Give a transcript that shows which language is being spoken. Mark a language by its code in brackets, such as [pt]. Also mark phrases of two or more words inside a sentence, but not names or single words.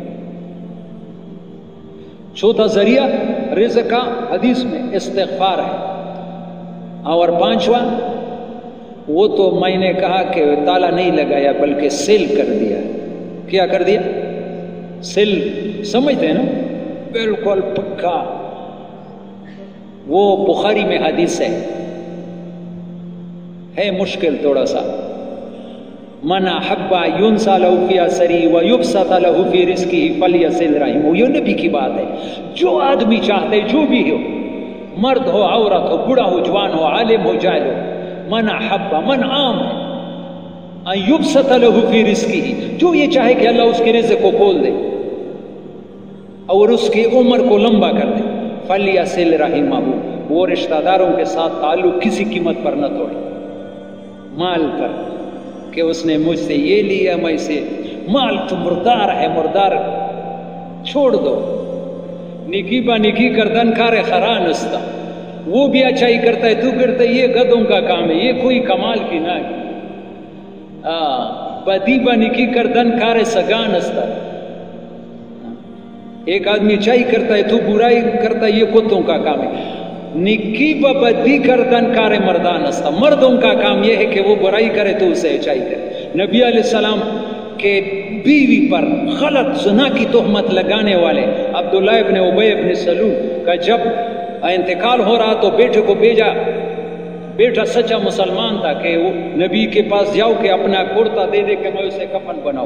[ur] چوتھا ذریعہ رزق کا حدیث میں استغفار ہے، اور 5واں وہ تو میں نے کہا کہ تالا نہیں لگایا بلکہ سیل کر دیا۔ کیا کر دیا؟ سیل، سمجھتے ہیں نا، بالکل پکا۔ وہ بخاری میں حدیث ہے مشکل تھوڑا سا، [ar] من احب ينسى له في اثری ويبسط له في رزقه فليصل رحمه، [ur] یہ نبی کی بات ہے۔ جو آدمی چاہتے جو بھی ہو، مرد ہو عورت ہو، بوڑھا ہو جوان ہو، عالم ہو جاہل ہو، [ar] من احب، من [ur] عام ہے، [ar] ان يبسط له في رزقه، [ur] جو یہ چاہے کہ اللہ اس کے رزق کو کھول دے اور اس کی عمر کو لمبا کر دے، [ar] فلیصل رحمہ، [ur] وہ رشتہ داروں کے ساتھ تعلق کسی قیمت پر نہ توڑے، مال پر کہ اس نے مجھ سے یہ لیا، میں سے مال تو مردار ہے، مردار چھوڑ دو، [fa] نکی با نکی کردن کار خرا نستا، [ur] وہ بھی اچھائی کرتا ہے تو کرتا ہے، یہ گدوں کا کام ہے، یہ کوئی کمال کی نہ ہے، [fa] بدی با نکی کردن کار سگا نستا، [ur] ایک آدمی اچھائی کرتا ہے تو برائی کرتا ہے، یہ کتوں کا کام ہے۔ [fa] نکی و بدی کردن کار مردان است، [ur] مردوں کا کام یہ ہے کہ وہ برائی کرے تو اسے اچھائی کرے۔ نبی علیہ السلام کے بیوی پر غلط زنا کی تہمت لگانے والے عبداللہ ابن ابی ابن سلول کا جب انتقال ہو رہا تو بیٹے کو بھیجا، بیٹا سچا مسلمان تھا، کہ وہ نبی کے پاس جاؤ کہ اپنا کرتا دے دے کہ میں اسے کفن بناؤں۔